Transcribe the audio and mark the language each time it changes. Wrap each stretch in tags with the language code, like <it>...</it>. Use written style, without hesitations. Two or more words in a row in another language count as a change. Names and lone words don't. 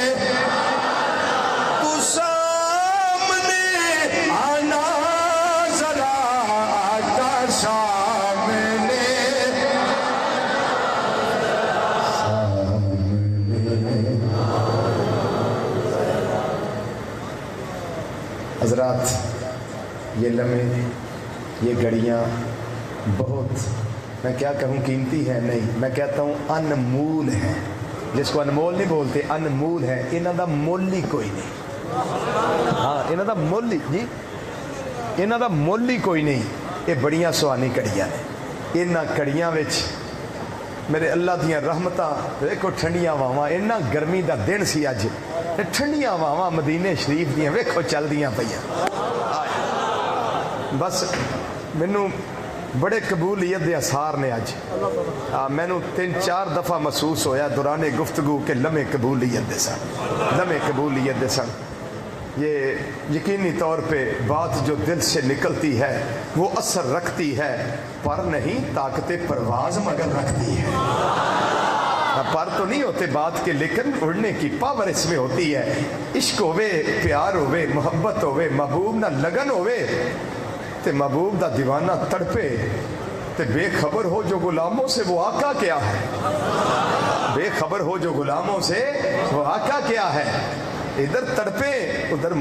<ur>تو سامنے آنا ذرا آقا سامنے حضرات یہ لمحے یہ گھڑیاں بہت میں کیا کہوں قیمتی ہے نہیں میں کہتا ہوں انمول ہے جس کو انمول نہیں بولتے انمول ہے</ur> <pa>انہاں دا مول ہی کوئی نہیں ہاں انہاں دا مول ہی جی انہاں دا مول ہی کوئی نہیں یہ بڑیاں سوانی کڑیاں نے انہاں کڑیاں وچ میرے اللہ دیاں رحمتاں ویکھو ٹھنڈیاں واواں انہاں گرمی دا دن سی اج ٹھنڈیاں واواں مدینے شریف دیاں ویکھو چلدیاں پیاں بس مینوں بڑے قبولیت دے اثار نے اج مینوں 3-4 دفعہ محسوس ہویا دوران گفتگو کے لمحے قبولیت دے سن لمحے قبولیت دے سن</pa> <ur>یہ یقینی طور پہ بات جو دل سے نکلتی ہے وہ اثر رکھتی ہے پر نہیں طاقت پرواز مگر رکھتی ہے پر تو نہیں ہوتے بات کے لیکن اڑنے کی پاور اس میں ہوتی ہے.</ur> <pa>عشق ہوئے, پیار ہوئے, محبت ہوئے, محبوب نہ لگن ہوئے تے محبوب دا دیوانہ تڑپے تے</pa> <ur>بے خبر ہو جو غلاموں سے وہ آقا کیا ہے. بے خبر ہو جو غلاموں سے وہ آقا کیا ہے.</ur> <pa>ادھر تڑپے ادھر</pa>